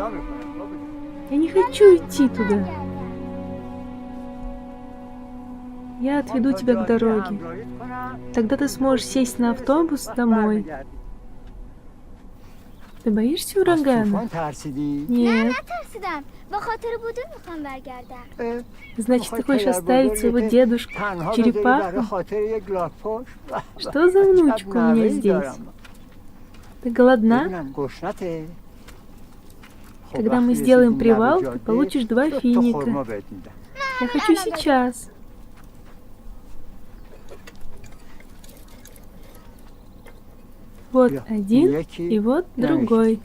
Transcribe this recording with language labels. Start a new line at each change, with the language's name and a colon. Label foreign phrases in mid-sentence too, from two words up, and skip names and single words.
Russian: Я не хочу идти туда. Я отведу тебя к дороге. Тогда ты сможешь сесть на автобус домой. Ты боишься урагана? Нет.
Persian: نترسیدم به خاطر بودون میخوام برگردم.
Russian: Значит, ты хочешь оставить своего дедушку, черепаху? Что за внучка у меня здесь? Ты голодна? Когда мы сделаем привал, ты получишь 2 финика. Я хочу сейчас. Вот один и вот другой.